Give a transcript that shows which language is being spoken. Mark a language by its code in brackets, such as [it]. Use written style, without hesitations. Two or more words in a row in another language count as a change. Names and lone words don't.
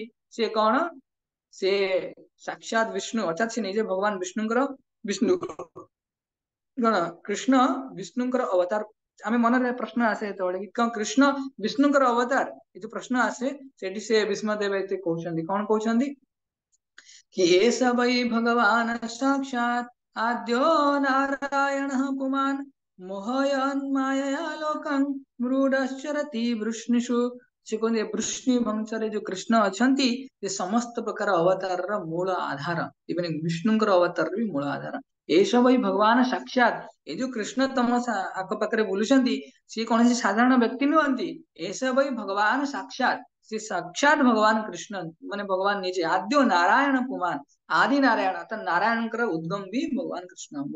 [or] ସିଏ କଣ, ସେ ସାକ୍ଷାତ ବିଷ୍ଣୁ, ଅର୍ଥାତ ସେ ନିଜେ ଭଗବାନ ବିଷ୍ଣୁ କଣ, କୃଷ୍ଣ ବିଷ୍ଣୁଙ୍କର ଅବତାର। ଆମେ ମନରେ ପ୍ରଶ୍ନ ଆସେ ଯେତେବେଳେ କି କଣ କୃଷ୍ଣ ବିଷ୍ଣୁଙ୍କର ଅବତାର, ଏ ଯୋଉ ପ୍ରଶ୍ନ ଆସେ ସେଠି ସେ ଭୀଷ୍ମଦେବ ଏତେ କହୁଛନ୍ତି, କଣ କହୁଛନ୍ତି कि [sa] एष वै भगवान् साक्षात् आद्यो नारायणः पुमान् मोहयन् मायया लोकं मृडश्चरति वृष्णिषु। [or] ସେ କୁହନ୍ତି ବୃଷ୍ଣି ବଂଶରେ ଯୋଉ କୃଷ୍ଣ ଅଛନ୍ତି, ସେ ସମସ୍ତ ପ୍ରକାର ଅବତାରର ମୂଳ ଆଧାର, ଇଭେନ ବିଷ୍ଣୁଙ୍କର ଅବତାରର ବି ମୂଳ ଆଧାର। ଏସବୁ ଏଇ ଭଗବାନ ସାକ୍ଷାତ, ଏ ଯୋଉ କୃଷ୍ଣ ତମ ଆଖପାଖରେ ବୁଲୁଛନ୍ତି, ସିଏ କୌଣସି ସାଧାରଣ ବ୍ୟକ୍ତି ନୁହନ୍ତି। ଏସବୁ ଏଇ ଭଗବାନ ସାକ୍ଷାତ, ସେ ସାକ୍ଷାତ ଭଗବାନ କୃଷ୍ଣ, ମାନେ ଭଗବାନ ନିଜେ [sa] ଆଦ୍ୟ ନାରାୟଣ ପୁମାନ, [or] ଆଦି ନାରାୟଣ, ତ ନାରାୟଣଙ୍କର ଉଦ୍ଗମ ବି ଭଗବାନ କୃଷ୍ଣ।